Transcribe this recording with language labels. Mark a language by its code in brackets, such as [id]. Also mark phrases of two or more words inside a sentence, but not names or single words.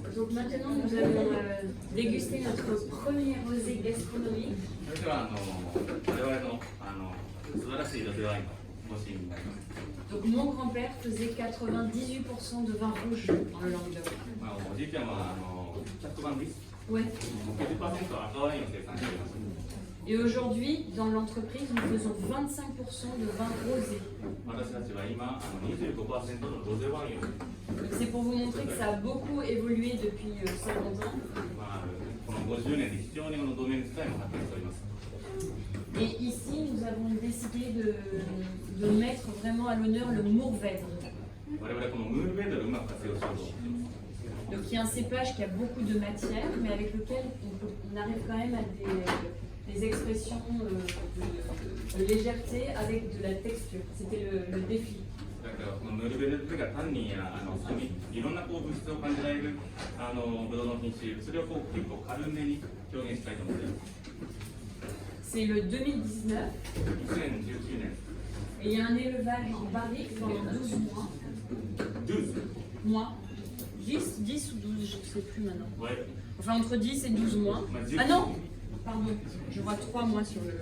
[fr] Donc maintenant, nous allons déguster notre premier rosé gastronomique. [ja] それでは我々の素晴らしいロゼワインのご試飲になります。 [fr] Donc mon grand-père faisait 98% de vin rouge en Languedoc. [ja] まあ、おじいちゃんは100番です。 [fr] Ouais. [ja] 90% は赤ワインを生産しています。 [fr] Et aujourd'hui, dans l'entreprise, nous faisons 25% de vin rosé. [ja] 私たちは今25% のロゼワインを、 [fr] C'est pour vous montrer que ça a beaucoup évolué depuis 50 ans. [ja] まあ、この50年で非常にこのドメイン自体も発展しております。 [fr] Et ici, nous avons décidé de mettre vraiment à l'honneur le Mourvèdre. [ja] 我々このムールベードルをうまく活用しようと思っています。 [fr] Donc il y a un cépage qui a beaucoup de matière, mais avec lequel on arrive quand même à des expressions de légèreté avec de la texture. C'était le défi. [ja] だからこのムールベードルが単に酸味、いろんなこう物質を感じられるブドウの品種、それをこう結構軽めに表現したいと思っています。 [fr] C'est le 2019. [ja] 2019年。 [fr] Et il y a un élevage en barrique pendant 12 mois. 12 Mois. 10 ou 12, je ne sais plus maintenant. Ouais. Enfin, entre 10 et 12 mois. Ah non, pardon, je vois 3 mois sur le...